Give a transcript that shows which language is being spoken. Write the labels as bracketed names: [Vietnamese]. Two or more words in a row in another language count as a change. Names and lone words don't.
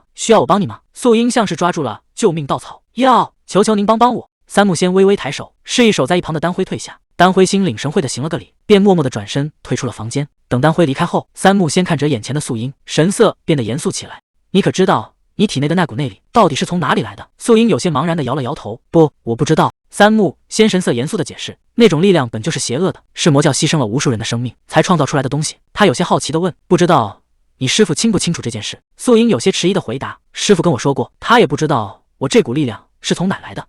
[Chinese] 需要我幫你嗎？素英像是抓住了救命稻草，要求求您幫幫我。三木仙微微抬手，示意守在一旁的丹輝退下。丹輝心領神會的行了個禮，便默默地轉身退出了房間。等丹輝離開後，三木仙看着眼前的素英，神色變得嚴肅起來。你可知道你體內的那股內力到底是從哪裡來的？素英有些茫然地搖了搖頭，不，我不知道。三木仙神色嚴肅地解釋，那種力量本就是邪惡的，是魔教犧牲了無數人的生命才創造出來的東西。他有些好奇地問，不知道你師父清不清楚這件事？素英有些遲疑地回答，師父跟我說過，他也不知道我這股力量是從哪來的。